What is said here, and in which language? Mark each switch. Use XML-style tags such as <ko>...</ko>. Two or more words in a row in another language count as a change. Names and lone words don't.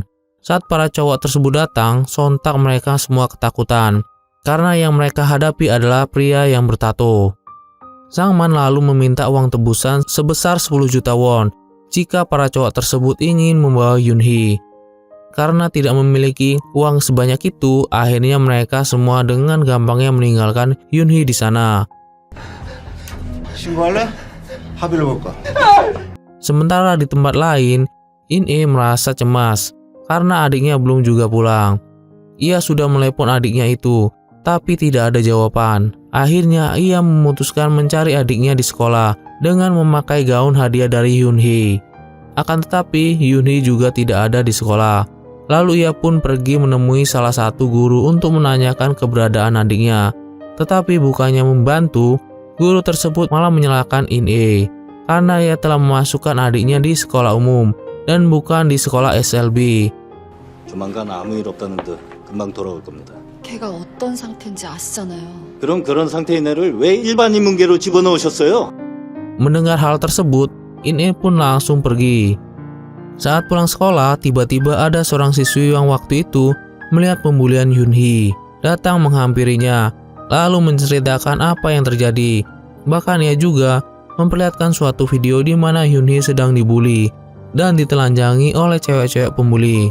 <id>Saat para cowok tersebut datang, sontak mereka semua ketakutan karena yang mereka hadapi adalah pria yang bertato. Sangman lalu meminta uang tebusan sebesar 10 juta won jika para cowok tersebut ingin membawa Yoon-hee. Karena tidak memiliki uang sebanyak itu, akhirnya mereka semua dengan gampangnya meninggalkan Yoon-hee di sana.</id> <ko>신고할래? 합의를 볼까?</ko> <id>Sementara di tempat lain, In-e merasa cemas karena adiknya belum juga pulang. Ia sudah melepon adiknya itu, tapi tidak ada jawaban. Akhirnya ia memutuskan mencari adiknya di sekolah dengan memakai gaun hadiah dari Yoon-hee. Akan tetapi Yoon-hee juga tidak ada di sekolah. Lalu ia pun pergi menemui salah satu guru untuk menanyakan keberadaan adiknya. Tetapi bukannya membantu, guru tersebut malah menyalahkan In-e karena ia telah memasukkan adiknya di sekolah umum dan bukan di sekolah SLB.</id> <ko>조만간 아무 일 없다는 듯 금방 돌아올 겁니다. 걔가 어떤 상태인지 아시잖아요. 그럼 그런 상태인 애를 왜 일반 인문계로 집어넣으셨어요?</ko> <id>Mendengar hal tersebut, In-e pun langsung pergi. Saat pulang sekolah, tiba-tiba ada seorang siswi yang waktu itu melihat pembulian Yoon-hee datang menghampirinya, lalu menceritakan apa yang terjadi. Bahkan ia juga memperlihatkan suatu video di mana Yoon-hee sedang dibully dan ditelanjangi oleh cewek-cewek pembuli.</id>